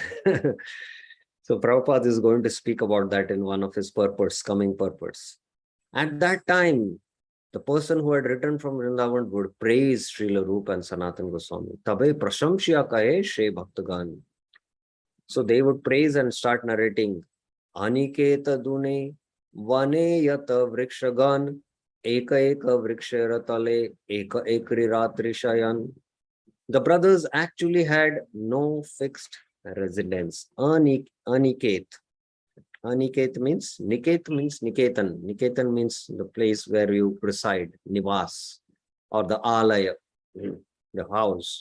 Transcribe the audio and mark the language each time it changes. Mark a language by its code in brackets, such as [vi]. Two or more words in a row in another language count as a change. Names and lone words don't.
[en] So Prabhupada is going to speak about that in one of his purports, coming purports. At that time, the person who had returned from Vrindavan would praise Srila Rūpa and Sanatan Goswami. [bn] তবে প্রশংসিয়া কহে সেই ভক্তগণ. [en] So they would praise and start narrating. [bn] অনিকেত দুঁহে বনে যত বৃক্ষগণ এক এক বৃক্ষের তলে এক এক রাত্রি শয়ন. [en] The brothers actually had no fixed residence. Aniket. Aniket means Niketan. Niketan means the place where you reside, Nivas, or the Alaya, the house.